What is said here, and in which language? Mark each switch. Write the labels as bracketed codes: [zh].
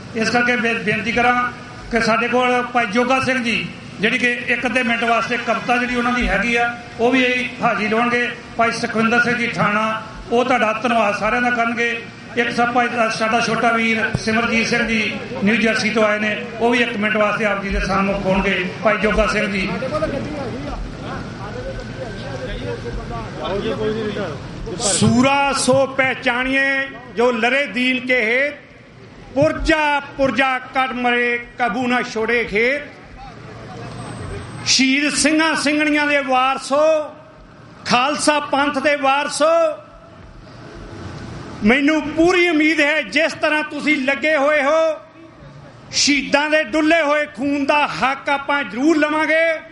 [pa] ਇਸ ਕਰਕੇ ਬੇਨਤੀ ਕਰਾਂ ਕਿ ਸਾਡੇ ਕੋਲ ਭਾਈ ਜੋਗਾ ਸਿੰਘ ਜੀ ਜਿਹੜੀ ਕਿ 1-2 ਮਿੰਟ ਵਾਸਤੇ ਕਵਿਤਾ ਜਿਹੜੀ ਉਹਨਾਂ ਦੀ ਹੈਗੀ ਆ ਉਹ ਵੀ ਹਾਜ਼ਰੀ ਲਾਉਣਗੇ। ਭਾਈ ਸੁਖਵਿੰਦਰ ਸਿੰਘ ਜੀ ਠਾਣਾ ਉਹ ਤੁਹਾਡਾ ਧੰਨਵਾਦ ਸਾਰਿਆਂ ਦਾ ਕਰਨਗੇ। ਇੱਕ ਸਾਡਾ ਛੋਟਾ ਵੀਰ ਸਿਮਰਜੀਤ ਸਿੰਘ ਜੀ ਨਿਊ ਜਰਸੀ ਤੋਂ ਆਏ ਨੇ, ਉਹ ਵੀ 1 ਮਿੰਟ ਵਾਸਤੇ ਆਪ ਜੀ ਦੇ ਸਾਹਮਣੇ ਹੋਣਗੇ। ਭਾਈ ਜੋਗਾ ਸਿੰਘ ਜੀ। [hi] सूरा सो पहचानिए जो लरे दीन के हेत, पुरजा पुरजा कट मरे कबू ना छोड़े खेत। [pa] शहीद ਸਿੰਘਾਂ ਸਿੰਘਣੀਆਂ ਦੇ ਵਾਰਸੋ, ਖਾਲਸਾ ਪੰਥ ਦੇ ਵਾਰਸੋ, ਮੈਨੂੰ ਪੂਰੀ ਉਮੀਦ ਹੈ ਜਿਸ ਤਰ੍ਹਾਂ ਤੁਸੀਂ ਲੱਗੇ ਹੋਏ ਹੋ ਸ਼ਹੀਦਾਂ ਦੇ ਡੁੱਲੇ ਹੋਏ ਖੂਨ ਦਾ ਹੱਕ ਆਪਾਂ ਜ਼ਰੂਰ ਲਵਾਂਗੇ।